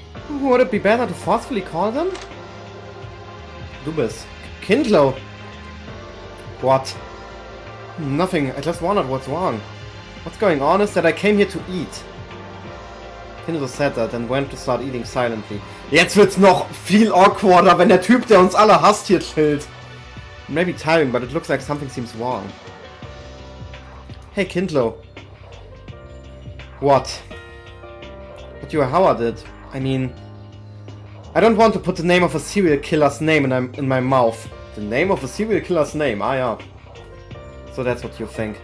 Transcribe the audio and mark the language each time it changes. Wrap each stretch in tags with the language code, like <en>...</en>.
<en>Would it be better to forcefully call them?</en> <de>Du bist Kindlo.</de> <en>What? Nothing. I just wondered what's wrong. What's going on is that I came here to eat. Kindlo said that and went to start eating silently.</en> <de>Jetzt wird's noch viel awkwarder, wenn der Typ, der uns alle hasst, hier chillt.</de> <en>Maybe tiring, but it looks like something seems wrong. Hey, Kindlo. What? What Howard did. I mean, I don't want to put the name of a serial killer's name in my mouth. The name of a serial killer's name, ah yeah. So that's what you think.</en>